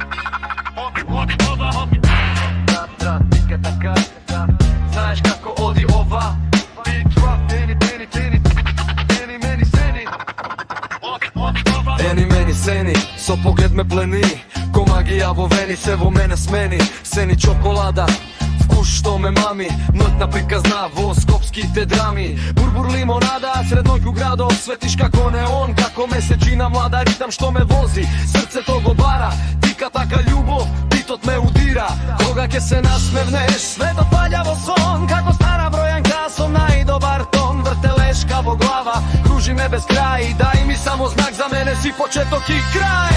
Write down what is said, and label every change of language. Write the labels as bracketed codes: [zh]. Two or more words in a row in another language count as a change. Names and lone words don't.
[mk] Da, tika taka, znaš kako odi ova. [en] Big drop, [mk] eni meni seni. Eni meni seni, so pogled me pleni. Ko magija vo veni, se vo mene smeni. Seni čokolada, вкус што ме мами, ноќна приказна во скопските драми. Бурбур лимонада, сред ноќу градот светиш како неон, како месечина млада, ритам што ме вози, срцето го бара, тика така љубов, битот ме удира. Кога ќе се насмевнеш, светот паѓа во сон, како стара бројанка со најдобар тон, вртелешка во глава, кружи ме без крај, дај ми само знак, за мене си почеток и крај.